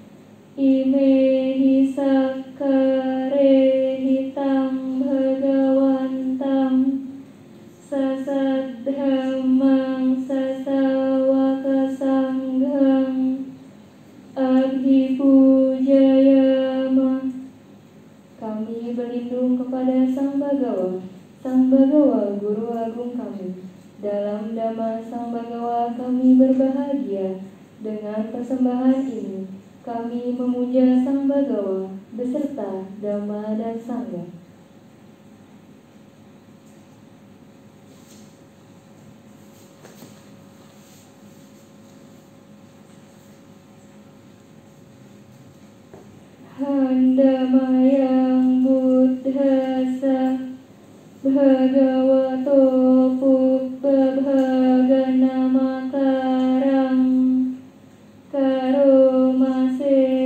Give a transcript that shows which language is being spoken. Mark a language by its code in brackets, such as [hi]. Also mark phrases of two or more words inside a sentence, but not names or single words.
[pi] imehi sakkarehitang bhagawantang sasadhamang sasawaka sanghang abhipujayama. [id] Kami berlindung kepada Sang Bhagawa Guru Agung kami. Dalam Dhamma Sang Bhagawa kami berbahagia. Dengan persembahan ini kami memuja Sang Bhagawa beserta Dhamma dan Sangha. [pi] Handamayang buddhasa bhagavato pubbabhaganamakarang karomase.